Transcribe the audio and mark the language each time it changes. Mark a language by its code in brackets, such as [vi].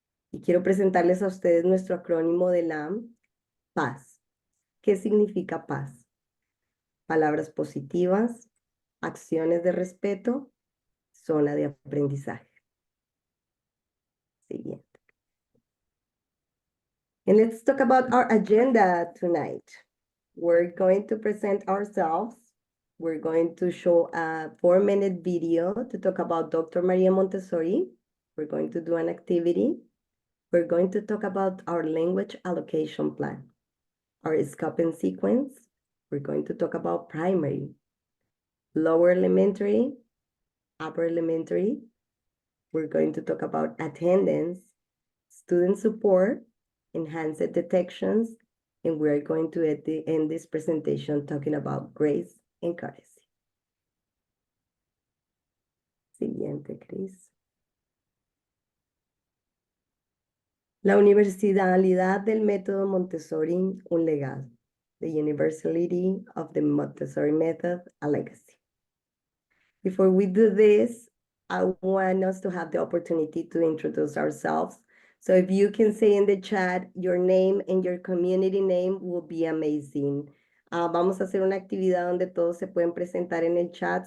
[es] Y quiero presentarles a ustedes nuestro acrónimo de LAM, paz. ¿Qué significa paz? Palabras positivas, acciones de respeto, zona de aprendizaje. Siguiente. [en] And let's talk about our agenda tonight. We're going to present ourselves. We're going to show a 4-minute video to talk about Dr. Maria Montessori. We're going to do an activity. We're going to talk about our language allocation plan, our scope and sequence. We're going to talk about primary, lower elementary, upper elementary. We're going to talk about attendance, student support, enhanced detections, and we're going to end this presentation talking about grace and courtesy. [es] Siguiente, Cris. La universalidad del método Montessori, un legado. [en] The universality of the Montessori method, a legacy. Before we do this, I want us to have the opportunity to introduce ourselves. So if you can say in the chat your name and your community name will be amazing. [es] Vamos a hacer una actividad donde todos se pueden presentar en el chat.